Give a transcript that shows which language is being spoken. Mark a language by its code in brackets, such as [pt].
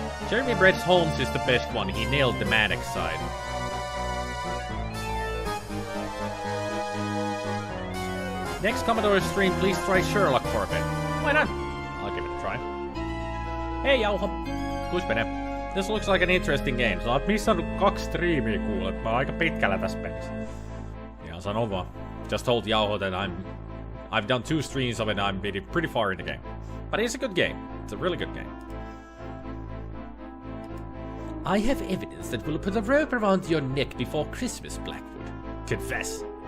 [en] Jeremy Brett's Holmes is the best one. He nailed the manic side. Next Commodore stream, please try Sherlock for a bit. Why not? I'll give it a try. [fi] Hei Jauho! Kuis menee? [en] This looks like an interesting game. [fi] So oot missannut 2 striimiä kuule. Mä oon aika pitkällä tässä pelissä. Ja sanon vaan. [en] Just told Jauho that I've done 2 streams of it and I'm pretty far in the game. But it's a good game. It's a really good game. I have evidence that will put a rope around your neck before Christmas, Blackwood. Confess.